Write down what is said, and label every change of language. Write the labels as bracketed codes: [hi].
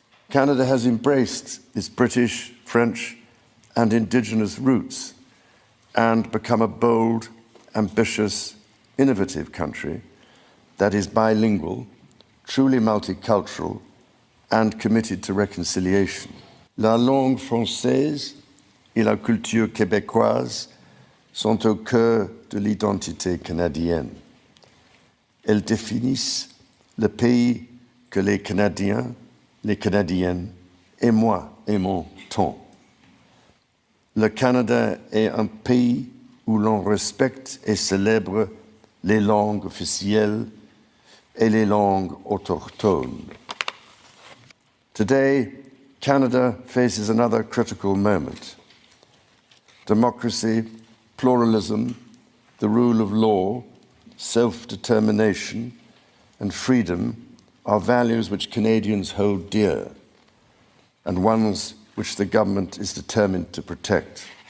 [en] Canada has embraced its British, French, and Indigenous roots and become a bold, ambitious, innovative country that is bilingual, truly multicultural, and committed to reconciliation. [fr] La langue française et la culture québécoise sont au cœur de l'identité canadienne. Elles définissent le pays que les Canadiens, les Canadiennes et moi aimons tant. Le Canada est un pays où l'on respecte et célèbre les langues officielles et les langues autochtones. [en] Today, Canada faces another critical moment. Democracy, pluralism, the rule of law, self-determination, and freedom are values which Canadians hold dear, and ones which the government is determined to protect.